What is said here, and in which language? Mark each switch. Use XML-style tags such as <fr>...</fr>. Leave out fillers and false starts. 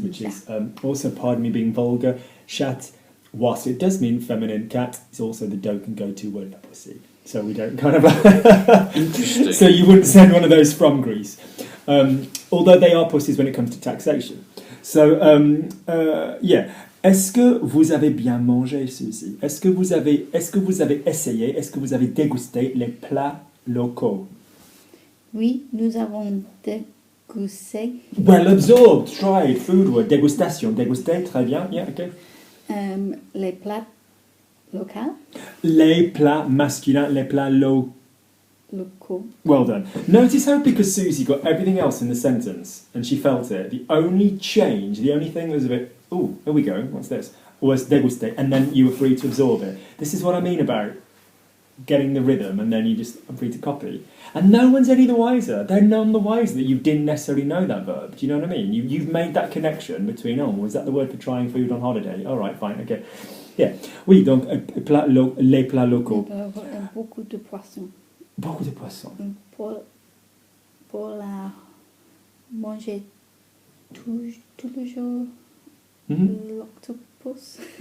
<en>Which is also, pardon me being vulgar, chat, whilst it does mean feminine, cat is also the don't and go-to word for pussy. So we don't kind of... Interesting. So you wouldn't send one of those from Greece. Although they are pussies when it comes to taxation. So, yeah.</en> <fr>Est-ce que vous avez bien mangé, Suzy? Est-ce que vous avez essayé, est-ce que vous avez dégusté les plats locaux? Oui, nous avons dégusté</fr> <en>Well absorbed, tried, food word, dégustation, dégusté,</en> <fr>très bien,</fr> <en>yeah, okay.</en> <fr>les plats locaux. Les plats masculins, les plats locaux.</fr> <en>Well done. Notice how, because Susie got everything else in the sentence and she felt it, the only change, the only thing that was a bit, oh, here we go, what's this? Was dégusté, and then you were free to absorb it. This is what I mean about getting the rhythm and then you just are free to copy. And no one's any the wiser. They're none the wiser that you didn't necessarily know that verb. Do you know what I mean? You've made that connection between, oh, was that the word for trying food on holiday? All right, fine, okay. Yeah.</en> <fr>Oui, donc les plats locaux. Beaucoup de poissons. Beaucoup de poissons. Pour la manger tout le jour. L'octopus.</fr>